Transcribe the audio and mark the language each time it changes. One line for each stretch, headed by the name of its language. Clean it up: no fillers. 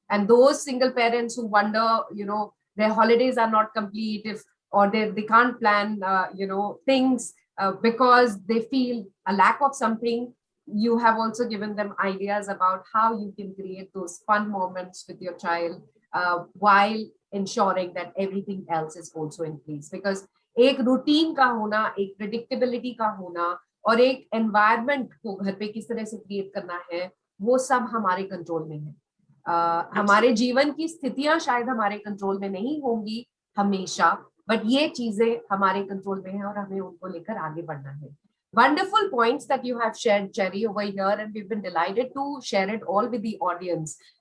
English: And those single parents who wonder, their holidays are not complete or they can't plan, things because they feel a lack of something. You have also given them ideas about how you can create those fun moments with your child while ensuring that everything else is also in place.
Hindi: Because एक routine का होना, एक predictability का होना और एक environment को घर पे किस तरह से क्रिएट करना है, वो सब हमारे कंट्रोल में है. हमारे जीवन की स्थितियां शायद हमारे कंट्रोल में नहीं होंगी हमेशा, बट ये चीजें हमारे कंट्रोल में है और हमें उनको लेकर आगे बढ़ना है.
English: Wonderful points that you have shared, Cherry, over here, and we've been delighted to share it all with the audience.